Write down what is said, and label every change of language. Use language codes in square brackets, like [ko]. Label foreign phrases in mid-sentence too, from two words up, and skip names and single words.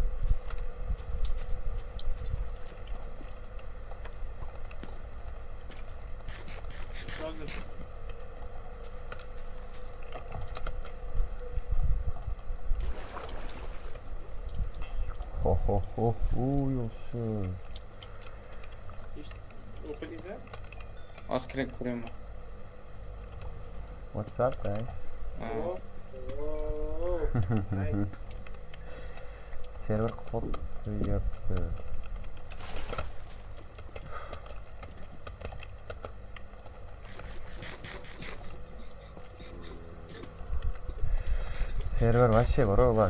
[uz] Hozir. Ho. Yaxshi. O'qidingizmi? Oz kirib ko'raman. [en] What's up, guys? [uz] Server qotyapti. Server вообще bor.